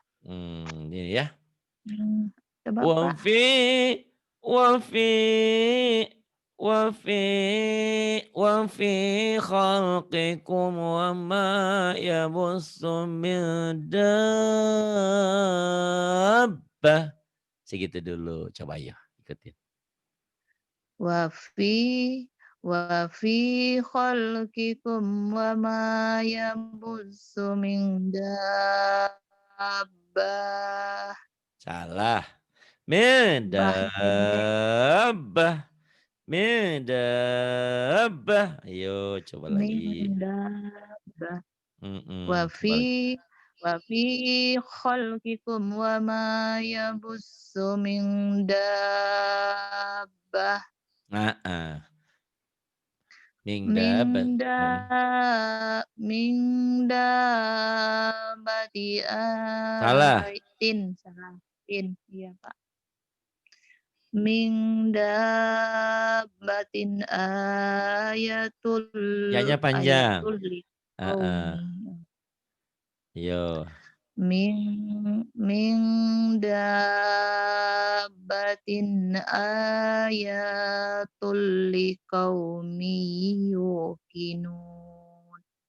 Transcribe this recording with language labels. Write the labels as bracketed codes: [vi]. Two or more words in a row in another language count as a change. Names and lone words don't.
[id] Ini ya. Coba Pak. [ar] وفي وفي وفي وفي خلقكم وما يبث من دابة. [id] Segitu dulu. Coba ya ikutin. [ar] وفي خلقكم وما يبث من دابة. [id] Salah. Bah pendek. Medabah. Medabah. Ayo coba lagi. [ar] من دابة و [id] Coba lagi. [ar] في خلقكم وما يبث من دابة. [id] Nah, Ming dapat. [ar] من دابة [id] Salah. salah. Iya Pak. [ar] من دابة [id] Ya-nya panjang. [ar] ayatul Heeh. liqaumi. Yo. من دابة آيات لقوم يوقنون.